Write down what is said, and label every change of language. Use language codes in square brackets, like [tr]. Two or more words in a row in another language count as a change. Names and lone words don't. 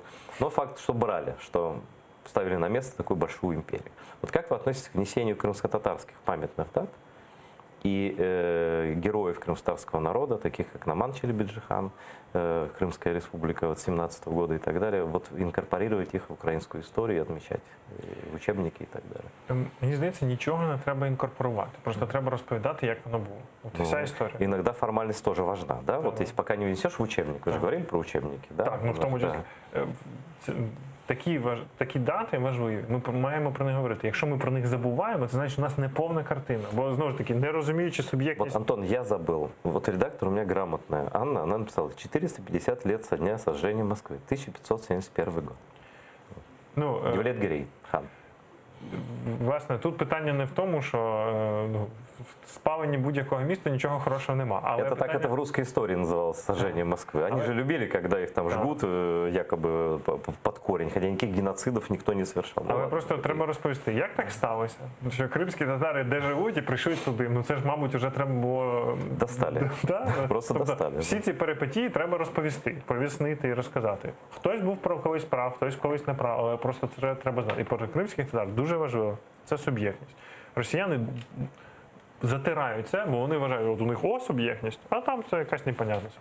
[ru] Но факт, что брали, что ставили на место такую большую империю. Вот как вы относитесь к внесению крымско-татарских памятных дат и героев крымстарского народа, таких как Наман Челебиджихан, Крымская республика 17 года и так далее, вот инкорпорировать их в украинскую историю, отмечать в учебники [uk] і так далі? Мені здається, нічого не треба інкорпорувати. Просто треба розповідати, як воно було. От вся історія. [ru] Иногда формальность тоже важна, да? Вот если пока не внесешь в учебник, вы же говорили про учебники, да? [uk] Так, ну в тому числі. Такі дати важливі, ми маємо про них говорити. Якщо ми про них забуваємо, це значить, у нас не повна картина. Бо, знову ж таки, не розуміючи суб'єктність... [ru] Вот, Антон, я забыл. Вот редактор у меня грамотная. Анна, она написала 450 лет со дня сожжения Москвы. 1571 год. Ну, Девлет Гирей, хан. [uk] Власне, тут питання не в тому, що в спаленні будь-якого міста нічого хорошого нема. Але [ru] это [uk] питання... так [ru] это в русской истории называлось, сожжение Москвы. Они же любили, когда их там жгут якобы под корень, хотя никаких геноцидов никто не совершал. [uk] Але просто треба розповісти, як так сталося, що кримські татари де живуть і прийшли туди. Ну це ж, мабуть, вже треба було... [ru] Достали. Просто достали. [uk] Всі ці перипетії треба розповісти, пояснити і розказати. Хтось був колись прав, хтось колись не прав, але просто це треба знати. І про кримських татар дуже важливо, це суб'єктність. Росіяни затирають це, бо вони вважають, от у них суб'єктність, а там це якась непонятність.